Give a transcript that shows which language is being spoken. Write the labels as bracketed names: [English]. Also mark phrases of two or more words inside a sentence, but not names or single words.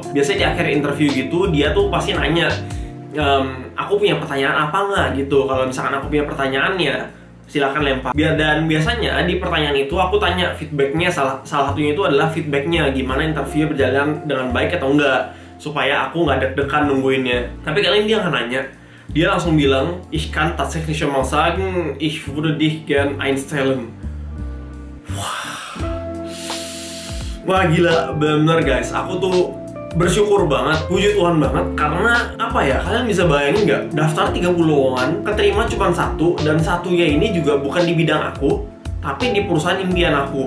[Indonesian] Biasanya di akhir interview gitu dia tuh pasti nanya, aku punya pertanyaan apa nggak gitu. Kalau misalkan aku punya pertanyaan ya silahkan lempar. Dan biasanya di pertanyaan itu aku tanya feedbacknya, salah satunya itu adalah feedbacknya gimana interview berjalan dengan baik atau enggak, supaya aku nggak deg-degan nungguinnya. Tapi kali ini dia nggak nanya, dia langsung bilang, [German] ich kann tatsächlich schon mal sagen, ich würde dich gern einstellen. [Indonesian] Wah gila, bener guys, aku tuh bersyukur banget, puji Tuhan banget. Karena apa ya, kalian bisa bayangin nggak, daftar 30 lowongan, keterima cuma 1, dan satunya ini juga bukan di bidang aku, tapi di perusahaan impian aku.